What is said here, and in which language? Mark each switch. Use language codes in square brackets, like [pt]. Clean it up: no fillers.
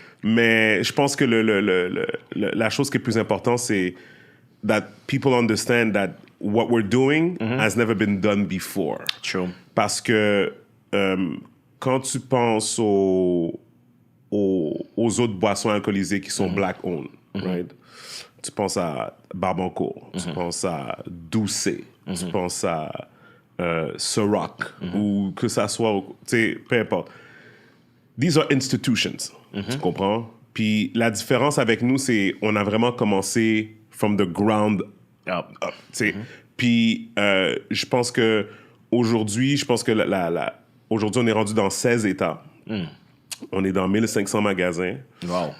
[fr] Mais je pense que la chose qui est plus importante, c'est [en] that people understand that what we're doing has never been done before. True. [fr] Parce que quand tu penses aux autres boissons alcoolisées qui sont [en] black-owned, right? [fr] Tu penses à Barbancourt, tu penses à Doucet, tu penses à Ciroc, ou que ça soit, tu sais, peu importe. [en] These are institutions, [fr] tu comprends? Puis la différence avec nous, c'est on a vraiment commencé [en] from the ground up, [fr] tu sais. Puis je pense que aujourd'hui, aujourd'hui, on est rendu dans 16 États. On est dans 1500 magasins. [en] Wow.